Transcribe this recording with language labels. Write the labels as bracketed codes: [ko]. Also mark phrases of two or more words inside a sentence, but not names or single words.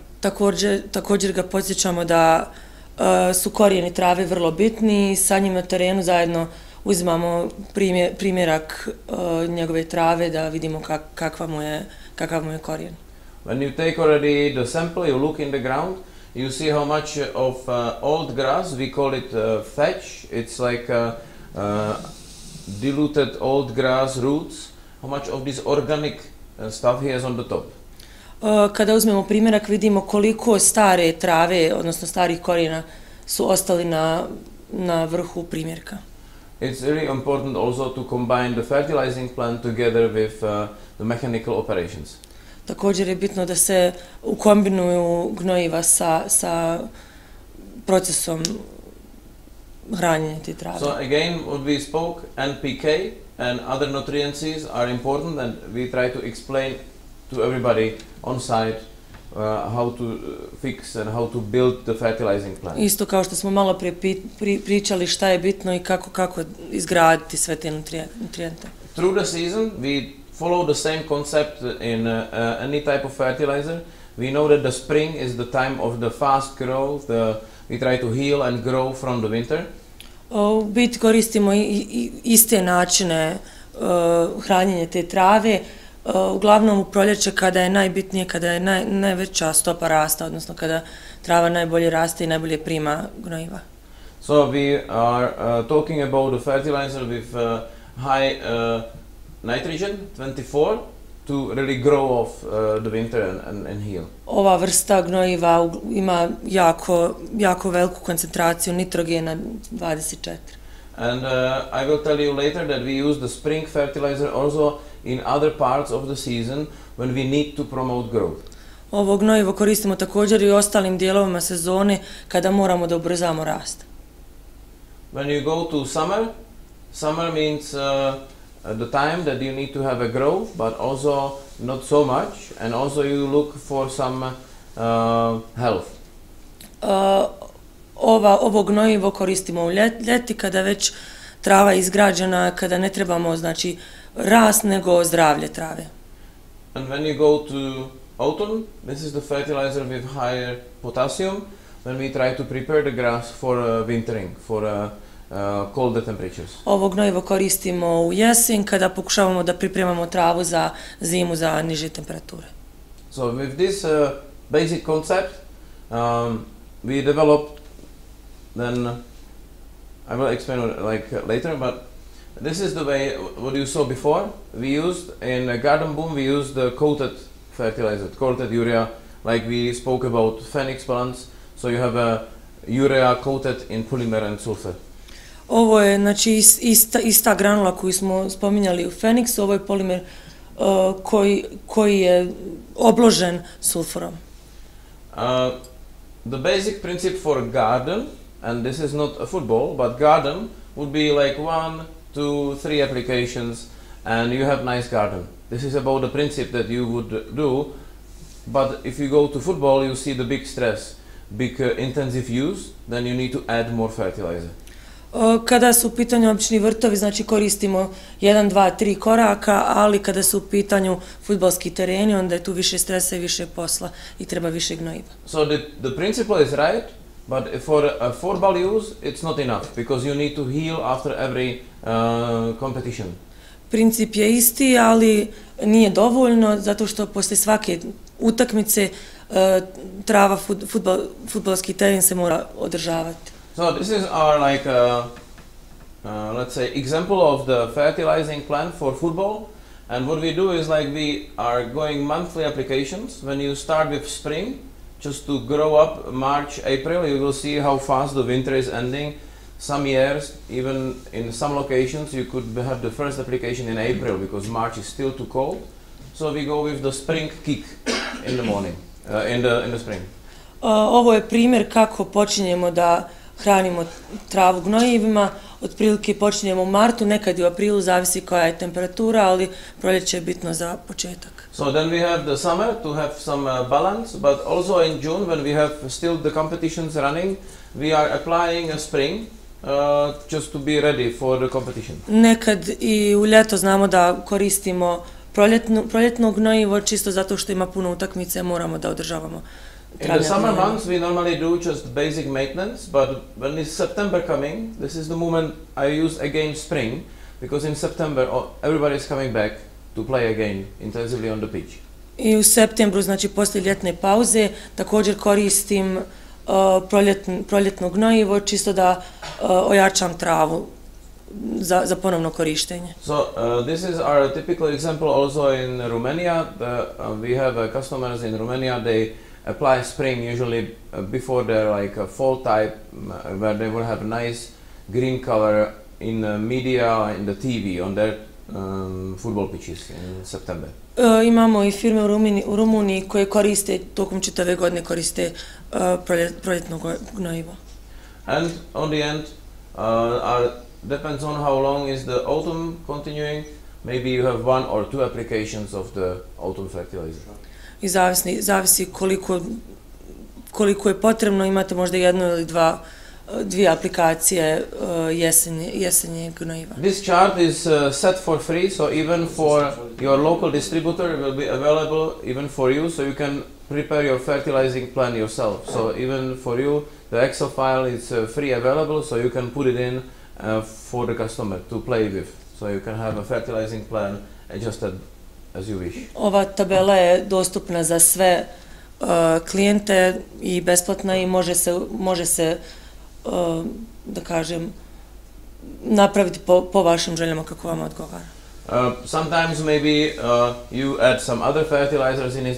[bs] Također ga podsjećamo da su korijeni trave vrlo bitni i sa njim na terenu zajedno uzimamo primjerak njegove trave da vidimo kakav mu je korijen. [en] When you take already the sample, you look in the ground, you see how much of old grass, we call it thatch, it's like diluted old grass roots, how much of this organic stuff he has on the top. [bs] Kada uzmemo primjerak vidimo koliko stare trave, odnosno starih korijena su ostali na vrhu primjerka. [en] It's really important also to combine the fertilizing plant together with the mechanical operations. [bs] Također je bitno da se ukombinuju gnojiva sa procesom hranjenja te trave. [en] So again, what we spoke, NPK and other nutrients are important, and we try to explain to everybody on site how to fix and how to build the fertilizing plant. [bs] Isto kao što smo malo pričali šta je bitno i kako izgraditi sve te nutrijente. [en] Through the season, we follow the same concept in any type of fertilizer. We know that the spring is the time of the fast growth. We try to heal and grow from the winter. [bs] U biti koristimo iste načine hranjenja te trave. Uglavnom u proljeće kada je najbitnije, kada je najveća stopa rasta, odnosno kada trava najbolje raste i najbolje prima gnojiva. [en] So we are talking about the fertilizer with high nitrogen, 24, to really grow off the winter and heal. [bs] Ova vrsta gnojiva ima jako veliku koncentraciju nitrogena, 24. [en] And I will tell you later that we use the spring fertilizer also in other parts of the season when we need to promote growth. [bs] Ovo gnojivo koristimo također i u ostalim dijelovima sezone kada moramo da ubrzamo rast. [en] When you go to summer means the time that you need to have a growth, but also not so much, and also you look for some health. [bs] Ovo gnojivo koristimo u ljeti kada već trava je izgrađena, kada ne trebamo znači rast nego zdravlje trave. [en] And when you go to autumn, this is the fertilizer with higher potassium, when we try to prepare the grass for wintering, for colder temperatures. [bs] Ovo gnojivo koristimo u jesen kada pokušavamo da pripremamo travu za zimu, za niže temperature. [en] So with this basic concept, we developed, then I will explain like later, but this is the way what you saw before. We used in Garden Boom, we used the coated fertilizer, coated urea, like we spoke about Phoenix plants. So you have a urea coated in polymer and sulfur. [bs] Ovo je znači ista granula koju smo spominjali u Phoenixu, ovo je polimer koji je obložen sulfurom. [en] The basic principle for garden, and this is not a football, but garden would be like 1, 2, 3 applications and you have nice garden. this is about the principle that you would do, but if you go to football, you see the big stress, big intensive use, then you need to add more fertilizer. [bs] Kada su u pitanju obični vrtovi, znači koristimo 1, 2, 3 koraka, ali kada su u pitanju fudbalski tereni, onda je tu više stresa i više posla i treba više gnojiva. [en] So the principle is right, but for a football use, it's not enough, because you need to heal after every competition. [bs] Princip je isti, ali nije dovoljno, zato što posle svake utakmice trava, fudbalski teren se mora održavati. [en] So this is our let's say example of the fertilizing plan for football, and what we do is we are going monthly applications. When you start with spring, just to grow up March, April, you will see how fast the winter is ending. Some years, even in some locations, you could have the first application in April because March is still too cold. So we go with the spring kick in the morning, in the spring. [bs] Ovo je primjer kako počinjemo da hranimo travu gnojivima. Otprilike počinjemo u martu, nekad i u aprilu, zavisi koja je temperatura, ali proljeće je bitno za početak. [en] So then we have the summer to have some balance, but also in June when we have still the competitions running, we are applying a spring just to be ready for the competition. [bs] Nekad i u ljeto znamo da koristimo proljetno gnojivo, čisto zato što ima puno utakmice, moramo da održavamo. [en] In the summer months we normally do just basic maintenance, but when is September coming, this is the moment I use again spring, because in September everybody is coming back to play again intensively on the pitch. [bs] I u septembru, znači poslije ljetne pauze, također koristim proljetno gnojivo, čisto da ojačam travu za ponovno korištenje. [en] So this is our typical example also in Romania. We have customers in Romania, they apply spring usually before their fall type, where they will have nice green color in media, in the TV, on their football pitches in September. [bs] Imamo i firme u Rumuniji koje koriste, tokom čitave godine koriste proljetno gnojivo. [en] And on the end, depends on how long is the autumn continuing, maybe you have 1 or 2 applications of the autumn fertilizer. [bs] I zavisi koliko je potrebno, imate možda 1 ili 2 aplikacije jesenje gnojiva. [en] This chart is set for free, so even for your local distributor it will be available even for you, so you can prepare your fertilizing plan yourself. So even for you, the Excel file is free available, so you can put it in for the customer to play with. So you can have a fertilizing plan adjusted as you wish. [bs] Ova tabela je dostupna za sve klijente i besplatna i može se da kažem napraviti po vašim željama kako vam odgovara. [en] Sometimes maybe you add some other fertilizers in it.